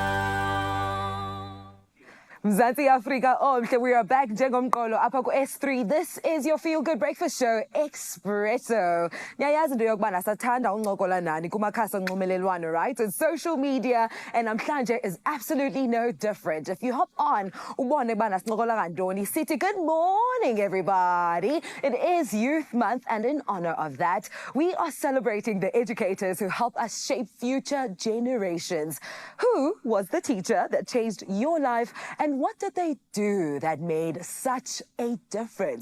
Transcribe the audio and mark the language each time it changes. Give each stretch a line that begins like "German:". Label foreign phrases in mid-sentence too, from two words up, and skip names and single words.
Xhosa: Mzansi Afrika omhle,
English: we are back
Xhosa: njengomqolo apha ku-S3.
English: This is your Feel Good Breakfast Show, Expresso.
Xhosa: Niyayazi into yokuba nasathanda uncokola nani kumakhasi onxibelelwano, right?
English: And social media, and namhlanje is absolutely no different. If you hop on,
Xhosa: ubone uba nasincokola ngantoni. Sithi,
English: good morning, everybody. It is Youth Month, and in honor of that, we are celebrating the educators who help us shape future generations. Who was the teacher that changed your life, and what did they do that made such a difference?